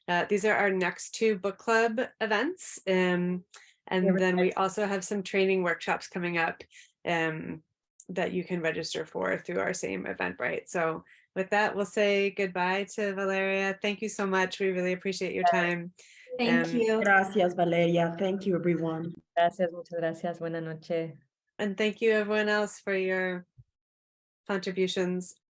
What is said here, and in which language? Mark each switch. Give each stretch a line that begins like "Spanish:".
English: These are our next 2 book club events, and then we also have some training workshops coming up that you can register for through our same Eventbrite. So with that, we'll say goodbye to Valeria. Thank you so much. We really appreciate your time. Thank you.
Spanish: Gracias, Valeria.
English: Thank you, everyone.
Spanish: Gracias, muchas gracias. Buenas noches.
English: And thank you, everyone else, for your contributions.